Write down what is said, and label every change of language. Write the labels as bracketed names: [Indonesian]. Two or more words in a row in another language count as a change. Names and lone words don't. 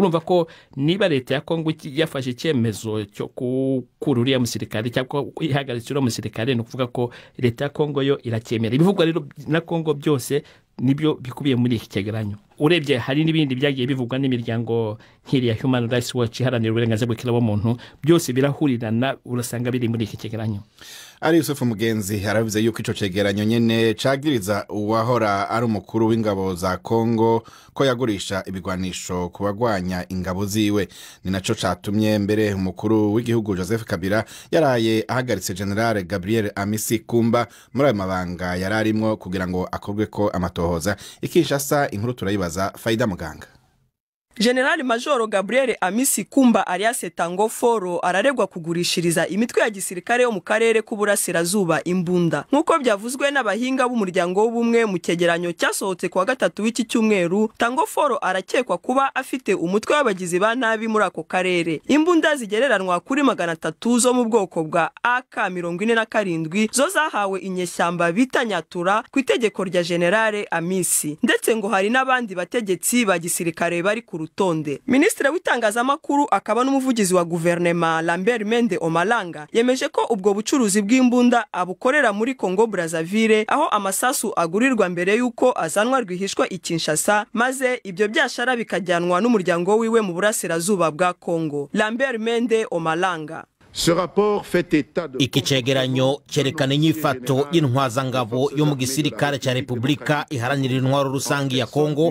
[Kinyarwanda] Urumva ko niba leta ya Kongo yafashe icyemezo cyo kururiya musirikare cyangwa ihagaritsira umusirikare, no kuvuga ko leta ya Kongo yo iracyemera ibivugwa rero na Kongo byose nibyo bikubiye muri iki cegeranyo. Urebye hari n'ibindi byagiye bivugwa n'imiryango nk'iriya Human Rights Watch iharanira uburenganzira bw'ikiremwamuntu, byose birahurirana urasanga biri muri iki cegeranyo. [Rundi] Ari Isufu Mugenzi aravuze yuko ico cegeranyo nyene cagiriza uwahora ari umukuru w'ingabo za Kongo ko yagurisha ibigwanisho kubagwanya ingabo ziwe. Ni naco catumye mbere umukuru w'igihugu Joseph Kabila yaraye ahagaritse General Gabriel Amisi Kumba muri ayo mabanga yararimwo kugira ngo akorwe ko amatohoza. Ikishasa inkuru turayibaza Faida Muganga. [Kinyarwanda] General Major Gabriel Amisi Kumba alias Tango Foro araregwa kugurishiriza imitwe ya gisirikare yo mu karere k'uburasirazuba imbunda. Nkuko byavuzwe n'abahinga b'umuryango w'ubumwe mu cyegeranyo cyasohotse kwa gatatu w'iki cyumweru, Tango Foro arakekwa kuba afite umutwe w'abagizi ba nabi muri ako karere. Imbunda zigereranwa kuri 300 zo mu bwoko bwa AK-47 zo zahawe inyeshyamba bita Nyatura ku itegeko rya General Amisi. Ndetse ngo hari n'abandi bategetsi ba gisirikare bari ku rutonde. Ministre w'itangazamakuru akaba n'umuvugizi wa guverinoma Lambert Mende Omalanga yemeje ko ubwo bucuruzi bw'imbunda abukorera muri Congo Brazzaville, aho amasasu agurirwa mbere yuko azanwa rwihishwa i Kinshasa, maze ibyo byashara bikajyanwa n'umuryango wiwe mu burasirazuba bwa Congo. Lambert Mende Omalanga: [Rundi] Iki cegeranyo cyerekana inyifato y'intwazangabo yo mu gisirikare cya Repubulika iharanira intwaro rusangi ya Kongo.